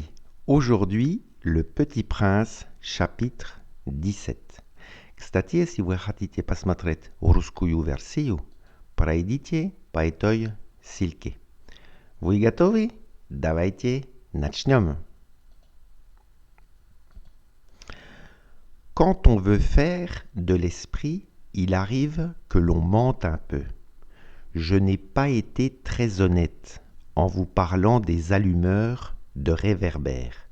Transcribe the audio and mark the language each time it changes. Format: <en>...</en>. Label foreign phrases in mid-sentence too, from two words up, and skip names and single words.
<fr>Aujourd'hui, Le Petit Prince, chapitre 17.</fr> <ru>Kстати, если вы хотите посмотреть русскую версию, пройдите по этой ссылке. Вы готовы? Давайте начнем.</ru> <fr>Quand on veut faire de l'esprit, il arrive que l'on mente un peu. Je n'ai pas été très honnête en vous parlant des allumeurs de réverbères.</fr>